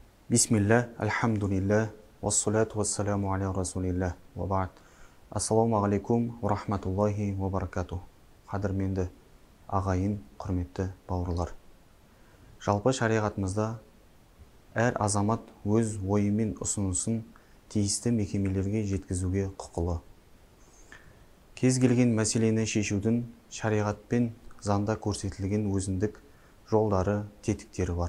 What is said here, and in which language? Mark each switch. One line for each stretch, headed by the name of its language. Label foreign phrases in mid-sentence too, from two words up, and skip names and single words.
Arabic: بسم الله، الحمد لله، والصلاة والسلام على رسول الله، وبعد. السلام عليكم، ورحمة الله وبركاته.
Kazakh: Қадірменді ағайын, құрметті бауырлар. Жалпы шариғатымызда әр азамат өз ойы мен ұсынысын тиісті мекемелерге жеткізуге құқылы. Кез келген мәселені шешудің шариғат пен заңда көрсетілген өзіндік жолдары, тетіктері бар.